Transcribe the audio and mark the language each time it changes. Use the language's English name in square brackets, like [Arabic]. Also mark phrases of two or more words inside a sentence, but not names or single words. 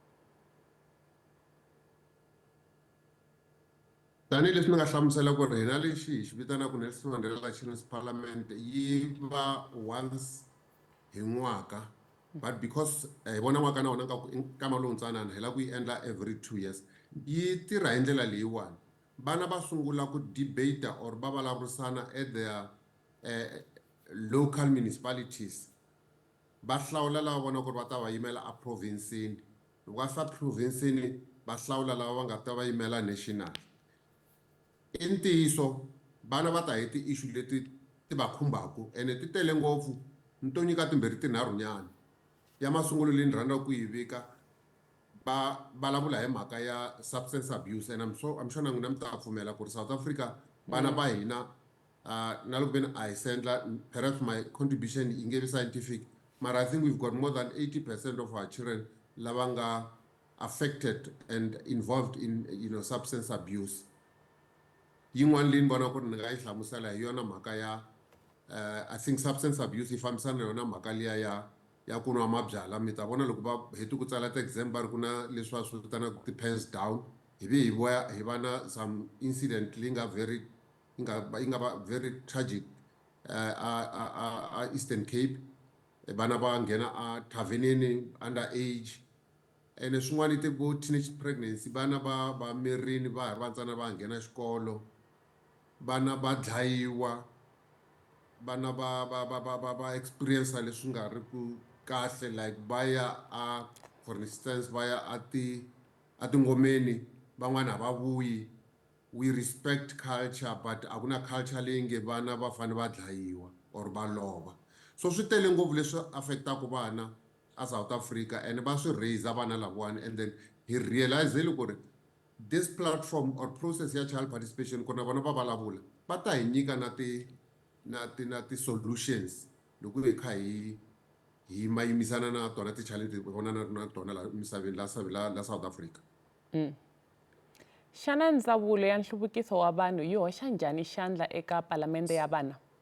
[Tsonga] Tanihi leswi ni nga hlamusela ku ri hina lexi hi xi vitanaka Nelson Mandela Children's Parliament yi va once hi n'waka, but because hi vona n'waka na wona nkama lowu ntsanana hi lava ku yi endla [English] every 2 years. [Tsonga] Yi tirha hi ndlela leyiwani, vana va sungula ku debate or va vulavurisana [English] at their local municipalities. [Tsonga] Va hlawula lava vona ku ri va ta va yimela a provincini, loko va fika provincini va hlawula lava va nga ta va yimela national. I ntiyiso vana va ta hi ti-issue leti ti va khumbaku ene ti tele ngopfu, ni to nyika timbirhi tinharhunyana. Ya masungulo leyi ni rhandzaka ku yi vika va vulavula hi mhaka ya substance abuse, [English] and I'm sure [Tsonga] na n'wina mi ta pfumela ku ri South Africa vana va hina na loko veni a hi sendla, [English] perhaps my contribution [Tsonga] yi nge vi [English] scientific, but I think we've got more than 80% of our children [Tsonga] lava nga [English] affected and involved in substance abuse. [Tsonga] Yin'wana leyi ni vona ku ri ni nga yi hlamusela hi yona mhaka ya [English] I think substance abuse [Tsonga] yi fambisana na yona mhaka liya ya ku nwa mabyalwa. Mi ta vona loko va heti ku tsala ti-exam va ri ku na leswi va swi vitanaka ti-pens down, hi va na [English] some incident [Tsonga] leyi nga va [English] very tragic [Tsonga] a Eastern Cape. Vana va nghena a tavhenini [English] under age, [Tsonga] ene swin'wana ti vo [English] teenage pregnancy, [Tsonga] vana va mirini va ha ri vantsana va nghena xikolo, vana va dlayiwa, vana va experience leswi nga ri ku kahle, like va ya [English] for instance [Tsonga] va ya a tingomeni van'wana a va vuyi. [English] We respect culture, but [Tsonga] a ku na culture leyi nge vana va fanele va dlayiwa or va lova. So swi tele ngopfu leswi affectaka vana a South Africa, and va swi raise vana lavawani, and then hi realizele ku ri [English] this platform or process [Tsonga] ya [English] child participation [Tsonga] ku na vona va vulavula va ta hi nyika na ti-solutions loko hi kha hi yimisana na tona ti-challenge vona na tona la misaveni la South Africa. Xana ndzawulo ya nhluvukiso wa vanhu yi hoxa njhani xandla eka palamende ya vana?